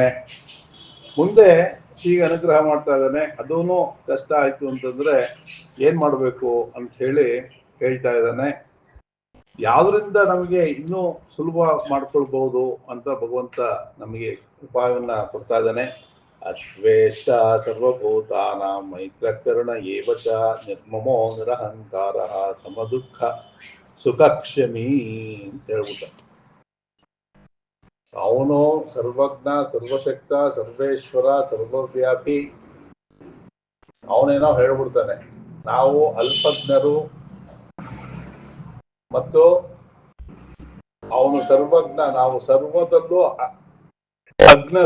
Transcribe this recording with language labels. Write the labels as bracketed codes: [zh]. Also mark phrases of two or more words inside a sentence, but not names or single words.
[kn] ಮುಂದೆ ಹೀಗೆ ಅನುಗ್ರಹ ಮಾಡ್ತಾ ಇದ್ದಾನೆ. ಅದೂ ಕಷ್ಟ ಆಯ್ತು ಅಂತಂದ್ರೆ ಏನ್ ಮಾಡ್ಬೇಕು ಅಂತ ಹೇಳಿ ಹೇಳ್ತಾ ಇದ್ದಾನೆ. ಯಾವ್ದ್ರಿಂದ ನಮಗೆ ಇನ್ನೂ ಸುಲಭ ಮಾಡ್ಕೊಳ್ಬಹುದು ಅಂತ ಭಗವಂತ ನಮಗೆ ಉಪಾಯವನ್ನ ಕೊಡ್ತಾ ಇದ್ದಾನೆ. [sa] ಅದ್ವೇಷ ಸರ್ವಭೂತಾನಾಂ ಮೈತ್ರಕರ್ಣ ಏವಚ ನಿರ್ಮಮೋ ನಿರಹಂಕಾರ ಸಮದುಃಖ ಸುಖಕ್ಷಮಿ [kn] ಅಂತ ಹೇಳ್ಬಿಟ್ಟ. ಅವನು ಸರ್ವಜ್ಞ, ಸರ್ವಶಕ್ತ, ಸರ್ವೇಶ್ವರ, ಸರ್ವವ್ಯಾಪಿ. ಅವನೇನೋ ಹೇಳ್ಬಿಡ್ತಾನೆ, ನಾವು ಅಲ್ಪಜ್ಞರು ಮತ್ತು ಅವನು ಸರ್ವಜ್ಞ, ನಾವು ಸರ್ವದಲ್ಲೂ ಅಜ್ಞರು.